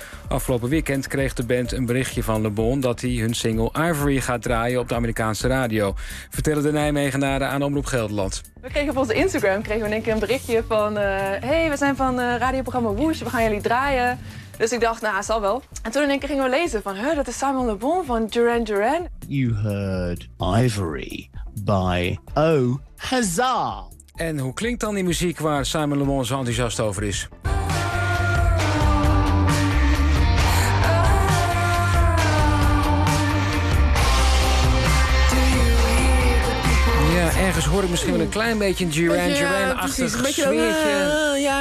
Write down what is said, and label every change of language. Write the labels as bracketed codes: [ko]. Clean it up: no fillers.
[nl] Afgelopen weekend kreeg de band een berichtje van Le Bon dat hij hun single Ivory gaat draaien op de Amerikaanse radio. Vertellen de Nijmegenaren aan Omroep Gelderland. We kregen op onze Instagram in één keer een berichtje van hey, we zijn van radioprogramma Woosh, we gaan jullie draaien. Dus ik dacht, nou, zal wel. En toen in één keer gingen we lezen van, dat is Simon Le Bon van Duran Duran. [en] You heard Ivory by O Hazar. [nl] En hoe klinkt dan die muziek waar Simon Le Bon zo enthousiast over is? Ergens hoor ik misschien wel een klein beetje een Duran Duran-achtig sfeertje.